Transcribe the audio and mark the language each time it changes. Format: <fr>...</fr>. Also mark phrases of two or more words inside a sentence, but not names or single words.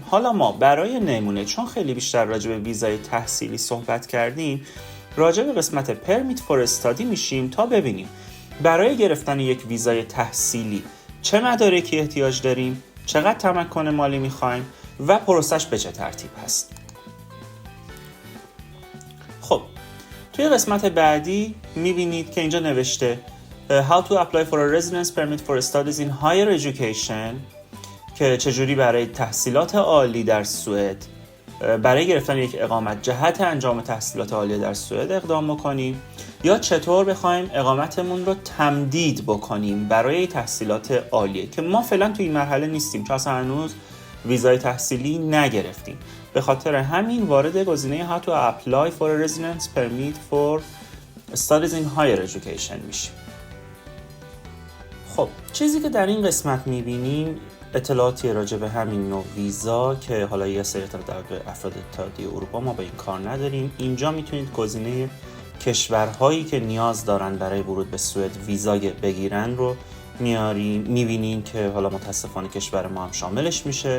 <fa>حالا ما برای نمونه، چون خیلی بیشتر راجع به ویزای تحصیلی صحبت کردیم، راجع به قسمت</fa> <en>permit for study</en> <fa>میشیم تا ببینیم برای گرفتن یک ویزای تحصیلی چه مدارکی احتیاج داریم، چقدر تمکن مالی میخوایم و پروسش به چه ترتیب هست. خب توی قسمت بعدی میبینید که اینجا نوشته</fa> <en>How to apply for a residence permit for studies in higher education،</en> <fa>که چجوری برای تحصیلات عالی در سوئد برای گرفتن یک اقامت جهت انجام تحصیلات عالی در سوئد اقدام بکنیم، یا چطور بخوایم اقامتمون رو تمدید بکنیم برای تحصیلات عالیه، که ما فعلا توی این مرحله نیستیم چون اصلا هنوز ویزای تحصیلی نگرفتیم. به خاطر همین وارد گزینه</fa> <en>How to apply for a residence permit for studies in higher education</en> <fa>میشیم. خب چیزی که در این قسمت میبینیم اطلاعاتی راجع به همین نوع ویزا که حالا یه سری در افراد اتحادیه اروپا، ما به این کار نداریم. اینجا میتونید گزینه کشورهایی که نیاز دارن برای ورود به سوئد ویزا بگیرن رو میبینین که حالا متاسفانه کشور ما هم شاملش میشه.</fa>